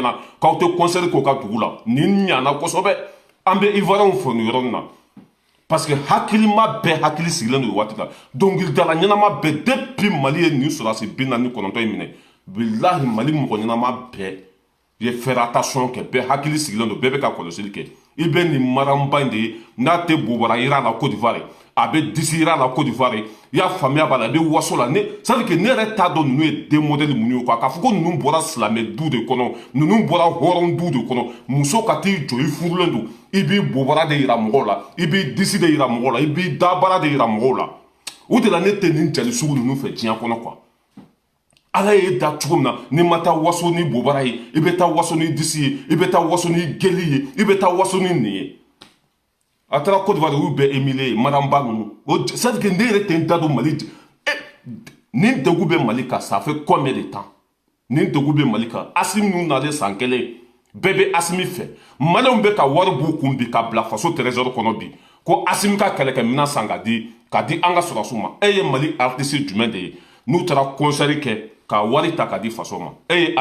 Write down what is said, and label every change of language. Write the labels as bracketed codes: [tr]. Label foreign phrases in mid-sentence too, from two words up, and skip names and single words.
[bm] ɲɛna k'aw tɛ concert k'o ka dugu la nin ɲana kosɛbɛ an bɛ ivoirien fɔ nin yɔrɔ nin na parce que hakilima bɛɛ hakili sigilen don waati la dɔnkilidala ɲɛnama bɛɛ depuis Mali ye nin sɔrɔdasi 49 in minɛ bilahi Mali mɔgɔ ɲɛnama bɛɛ ye [fr] faire attention [bm] kɛ bɛɛ hakili sigilen don bɛɛ bɛ ka kɔlɔsili kɛ i bɛ nin maranba in de ye n'a tɛ bobara yira la Côte d'Ivoire a bɛ disi yira la Côte d'Ivoire i y'a faamuya b'a la a bɛ waso la [fr] c'est à dire que [bm] ne yɛrɛ t'a dɔn ninnu ye den modèle minnu ye quoi k'a fɔ ko ninnu bɔra silamɛ du de kɔnɔ ninnu bɔra hɔrɔn du de kɔnɔ muso ka t'i jɔ i furulen don i b'i bobara de yira mɔgɔw la i b'i disi de yira mɔgɔw la i b'i dabara de yira mɔgɔw la o de la ne tɛ nin jali sugu ninnu fɛ diɲɛ kɔnɔ quoi Ala ye da cogo min na n'i ma taa waso ni bobara ye i bɛ taa waso ni disi ye i bɛ taa waso ni geli ye i bɛ taa waso ni nin ye a taara Côte d'Ivoire y'u bɛɛ émilé maranba ninnu [fr] c'est à dire que [bm] ne yɛrɛ tɛ n da don Mali nin degun bɛ Mali kan [fr] ça fait combien de temps [bm] nin degun bɛ Mali kan Assimi ninnu nalen san kelen bɛɛ bɛ Assimi fɛ maliyɛnw bɛ ka wari b'u kun bi ka bila faso trésor kɔnɔ bi ko Assimi ka kɛlɛkɛminɛn san ka di an ka sɔrɔdasiw ma e ye Mali artiste jumɛn de ye n'u taara concert kɛ ka wari ta ka di faso ma e ye